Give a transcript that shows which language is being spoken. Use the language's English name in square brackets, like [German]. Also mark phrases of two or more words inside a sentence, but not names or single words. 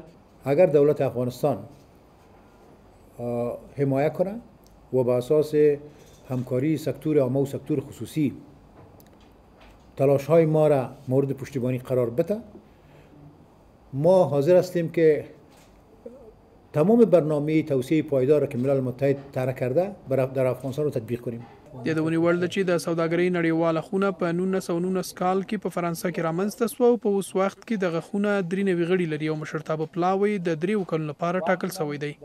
[Persian] اگر دولت افغانستان حمایت کنه و به اساس همکاری سکتور عامه و سکتور خصوصی تلاش‌های ما را مورد پشتیبانی قرار بده، ما حاضر هستیم که تمام برنامه توسعه پایدار که ملل متحد طرح کرده در افغانستان رو تطبیق کنیم. [Pashto] یادونې وړ ده چې د سوداګرۍ نړیواله خونه په 1919 کال کې په فرانسه کې رامنځته شوه او په اوس وخت کې دغه خونه 93 غړي لري او مشرتابه پلاوی د 3 کلونو لپاره ټاکل شوی دی.